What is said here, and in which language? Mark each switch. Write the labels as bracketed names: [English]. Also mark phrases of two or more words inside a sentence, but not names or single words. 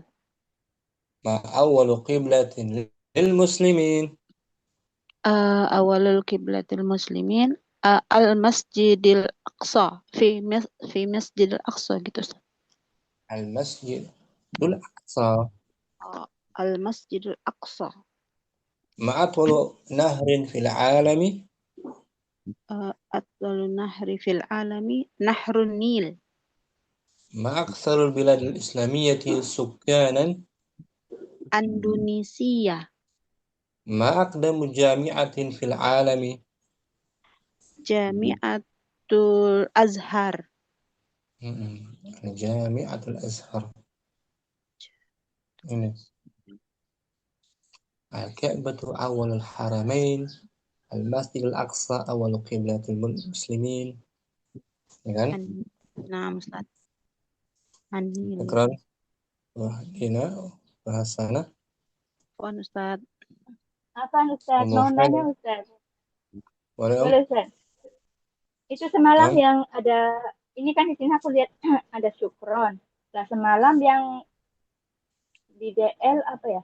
[Arabic] ما أول قبلة للمسلمين? أول قبلة المسلمين المسجد الأقصى في المسجد الأقصى fi Masjidil Aqsa [Indonesian] gitu Ustaz. [Arabic] المسجد الأقصى. المسجد الأقصى. ما أطول نهر في العالم? أطول نهر في العالم نهر النيل. ما أكثر البلاد الإسلامية سكانا? Indonesia. ما أقدم جامعة في العالم? جامعة الأزهر. جامعة الأزهر. Ini. الكعبة أول الحرمين، المسجد الأقصى أول قبلة المسلمين. [Indonesian] Ya kan? Nah, Ustaz. [Arabic] An-Nil. [Sundanese] Ikrar. Wah, Dina bahasana. [Indonesian] Ustaz. Apa Ustaz? Mau nanya Ustaz. Boleh, Boleh Ustaz. Itu semalam yang ada, ini kan di sini aku lihat ada syukron. Nah semalam yang di DL apa ya?